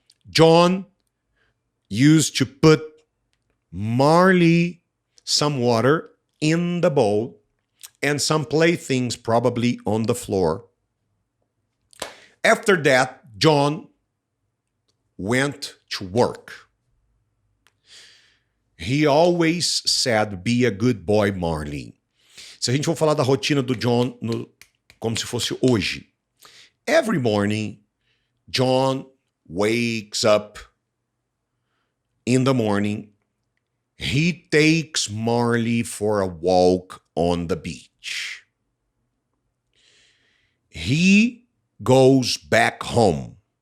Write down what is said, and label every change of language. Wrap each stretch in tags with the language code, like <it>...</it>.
<en>John used to put Marley some water in the bowl and some playthings probably on the floor. After that, John went to work. He always said, "Be a good boy, Marley."</en> <pt>Se a gente for falar da rotina do John como se fosse hoje.</pt> <en>Every morning, John wakes up in the morning. He takes Marley for a walk on the beach. He goes back home.</en>